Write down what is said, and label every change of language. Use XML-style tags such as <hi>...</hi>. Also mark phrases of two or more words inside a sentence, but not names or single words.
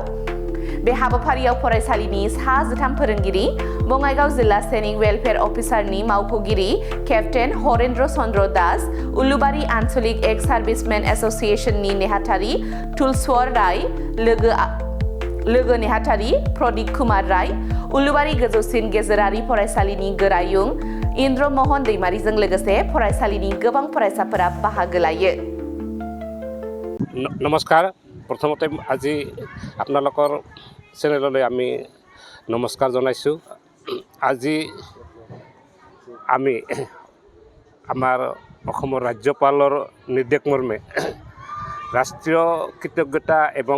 <brx>बे हाबाफारियाव फरायसालिनि 13 फोरोंगिरि, बङाइगाव जिल्ला सैनिक वेलफेयार अफिसारनि मावख'गिरि केप्टेन हरेन्द्र चन्द्र दास, उलुबारी आन्चलिक एक्स सार्भिसमेन एस'सिएशननि नेहाथारि तुलस्वर राय, लोगो नेहाथारि प्रदीप कुमार राय, उलुबारी गोजौसिन गेजेरारि फरायसालिनि गोरायुं इन्द्र मोहन दैमारीजों लोगोसे फरायसालिनि गोबां फरायसाफोरा बाहागो लायो।</brx> <as>নমস্কাৰ। প্ৰথমতে আজি আপোনালোকৰ চেনেললৈ আমি নমস্কাৰ জনাইছোঁ। আজি আমি আমাৰ অসমৰ ৰাজ্যপালৰ নিৰ্দেশ মৰ্মে ৰাষ্ট্ৰীয় কৃতজ্ঞতা এবং</as>